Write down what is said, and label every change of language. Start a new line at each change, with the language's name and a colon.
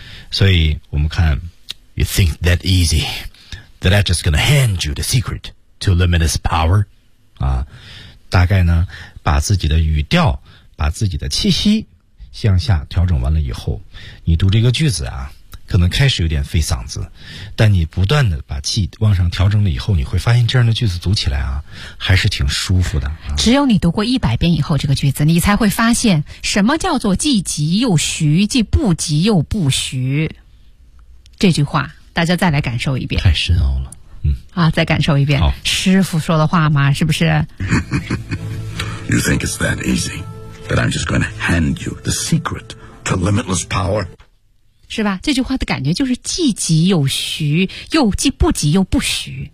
Chinese: 所以我们看
English: You think that easy That I just gonna hand you the secret To luminous power
Chinese: 啊，大概呢把自己的语调把自己的气息向下调整完了以后，你读这个句子啊可能开始有点费嗓子，但你不断的把气往上调整了以后，你会发现这样的句子读起来啊还是挺舒服的、啊、只有你读过100遍以后这个句子，你才会发现什么叫做既急又徐，既不急又不徐。这句话大家再来感受一遍，太深奥了。嗯、啊，再感受一遍师傅说的话吗？是不是
English: You think it's that easy That I'm just gonna hand you the secret To limitless power
Chinese: 是吧？这句话的感觉就是既急又徐，又既不急又不徐。